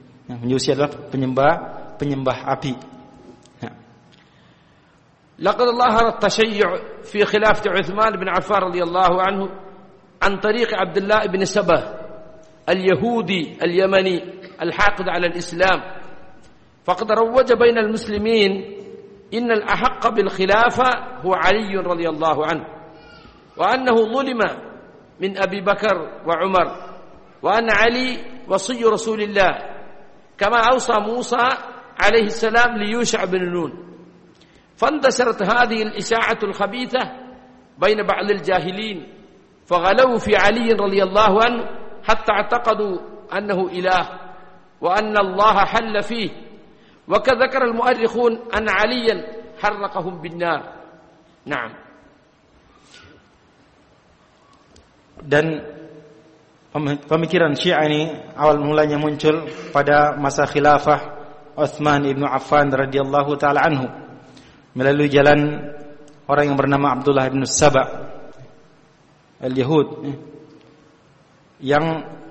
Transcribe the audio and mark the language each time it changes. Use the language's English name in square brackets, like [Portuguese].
[Indonesian] Nah, majusi adalah penyembah api. [Arabic] Laqad zahara at-tashayyu' fi khilafati 'Utsman bin Affan radhiyallahu anhu an tariq Abdullah ibn Sabah اليهودي اليمني الحاقد على الإسلام، فقد روج بين المسلمين إن الأحق بالخلافة هو علي رضي الله عنه، وأنه ظلم من أبي بكر وعمر، وأن علي وصي رسول الله كما أوصى موسى عليه السلام ليوشع بن نون، فاندثرت هذه الإشاعة الخبيثة بين بعض الجاهلين فغلوا في علي رضي الله عنه حتى اعتقدوا أنه إله وأن الله حل فيه، وكذكر المؤرخون أن عليا حرقهم بالنار. نعم. [Indonesian] Dan pemikiran Syiah ini awal mulanya muncul pada masa khilafah Utsman ibn Affan radhiyallahu taala anhu melalui jalan orang yang bernama Abdullah ibn Sabah al-Yahud, yang